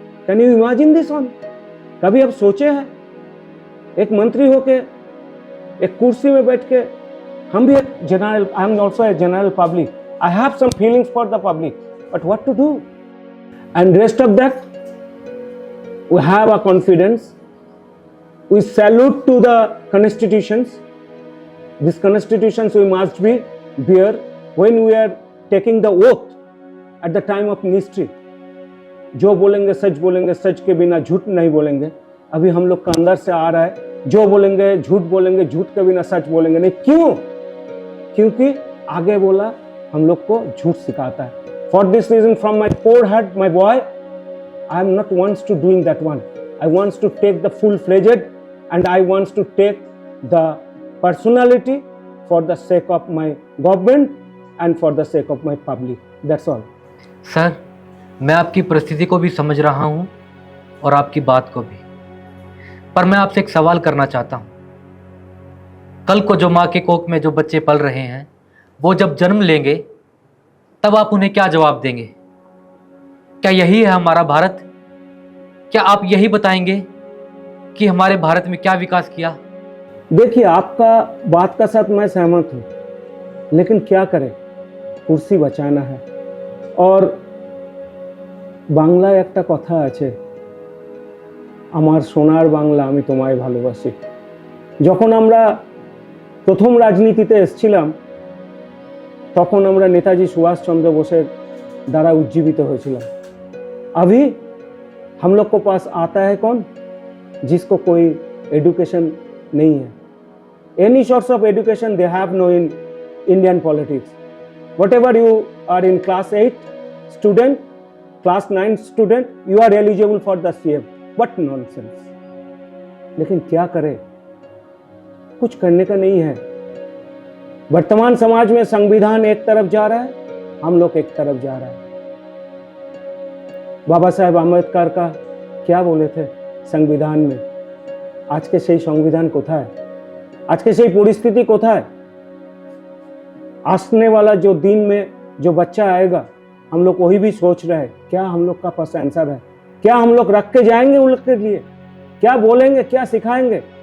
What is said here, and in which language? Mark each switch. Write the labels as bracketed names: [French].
[English] Can you imagine this one? [Hindi] कभी आप सोचे हैं एक मंत्री होके एक कुर्सी में बैठ के? हम भी एक general, [English] I am also a general public, I have some feelings for the public, but what to do? And rest of that we have a confidence, we salute to the constitutions. These constitutions we must be bear when we are taking the oath at the time of ministry. [Hindi] जो बोलेंगे सच बोलेंगे, सच के बिना झूठ नहीं बोलेंगे. अभी हम लोग का अंदर से आ रहा है, जो बोलेंगे झूठ बोलेंगे, झूठ के बिना सच बोलेंगे नहीं. क्यों? क्योंकि आगे बोला हम लोग को झूठ सिखाता है. [English] For this reason, from my poor heart, my boy, I am not wants to doing that one. I wants to take the full-fledged and I wants to take the personality for the sake of my government and for the sake of my public. That's all. [Hindi] Sir, मैं आपकी परिस्थिति को भी समझ रहा हूँ और आपकी बात को भी, पर मैं आपसे एक सवाल करना चाहता हूँ. कल को जो माँ के कोख में जो बच्चे पल रहे हैं, वो जब जन्म लेंगे तब आप उन्हें क्या जवाब देंगे? क्या यही है हमारा भारत? क्या आप यही बताएंगे कि हमारे भारत में क्या विकास किया? देखिए, आपका बात का साथ मैं सहमत हूँ, लेकिन क्या करें, कुर्सी बचाना है. [Bangla] और বাংলায় একটা কথা আছে, আমার সোনার বাংলা আমি তোমায় ভালোবাসি. যখন আমরা প্রথম রাজনীতিতে এসেছিলাম তখন আমরা নেতাজি সুভাষচন্দ্র बोसेর দ্বারা উজ্জীবিত হয়েছিলাম. [Hindi] अभी हम लोग को पास आता है कौन? जिसको कोई एजुकेशन नहीं है. [English] Any sorts of education they have no in Indian politics. Whatever you are in class 8 student, class 9 student, you are eligible for the CM. What nonsense. [Hindi] लेकिन क्या करें, कुछ करने का नहीं है. वर्तमान समाज में संविधान एक तरफ जा रहा है, हम लोग एक तरफ जा रहा है. बाबा साहेब आम्बेडकर का क्या बोले थे? [Bangla] সংবিধান में আজকে সেই সংবিধান কোথায় আজকে সেই পরিস্থিতি কোথায় [Hindi] आने वाला जो दिन में जो बच्चा आएगा हम लोग वही भी सोच रहे हैं क्या हम लोग का पास आंसर है क्या हम लोग रख के जाएंगे उन लोग के लिए क्या बोलेंगे क्या सिखाएंगे